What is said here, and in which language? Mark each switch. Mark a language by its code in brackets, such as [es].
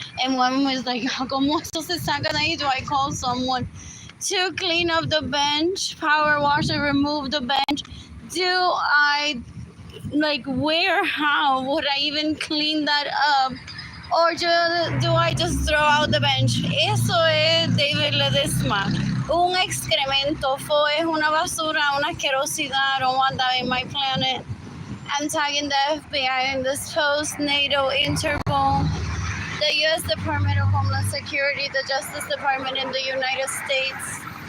[en] And one was like, [es] ¿cómo esto se saca de ahí? [en] Do I call someone to clean up the bench? Power wash and remove the bench? Do I, where, how would I even clean that up? Or do I just throw out the bench? [es] Eso es David Ledesma. Un excremento. Es una basura, una asquerosidad. [en] I don't want that in my planet. I'm tagging the FBI in this post, NATO, Interpol, the U.S. Department of Homeland Security, the Justice Department in the United States.